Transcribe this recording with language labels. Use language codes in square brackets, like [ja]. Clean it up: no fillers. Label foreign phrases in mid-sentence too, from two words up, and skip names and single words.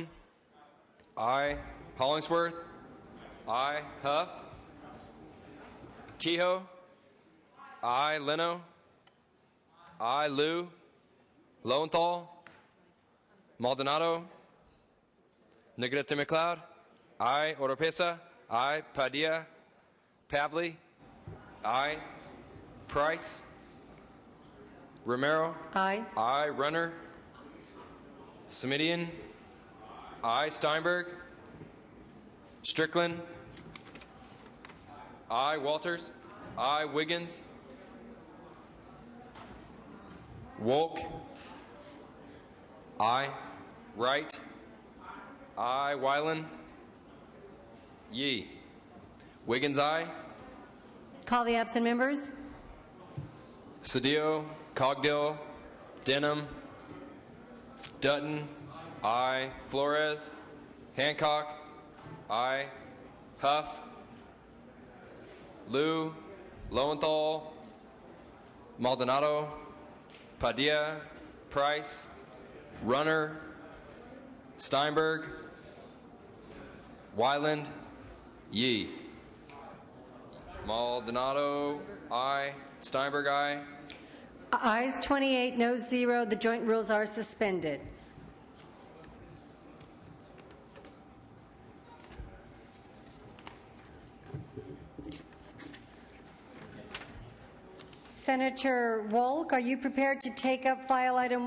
[en] I. Hollingsworth. I. Huff. Kehoe. I. Leno. I. Liu. Lowenthal. Maldonado. Negrete McLeod. I. Oropesa. I. Padilla. Pavley. I. Price. Romero. Aye. I. Runner. Smidian. I. Steinberg. Strickland. I. Walters. I. Wiggins. Wolk. I. Wright. I. Weiland. Yee. Wiggins. I. Call the absent members. Cedillo. Cogdill. Denham. Dutton. I. Flores. Hancock. I. Huff. Liu. Lowenthal. Maldonado. Padilla. Price. Runner. Steinberg. Weiland. Yee. Maldonado. I. Steinberg. I. Ayes 28, noes 0. The joint rules are suspended. Senator Wolk, are you prepared to take up file item...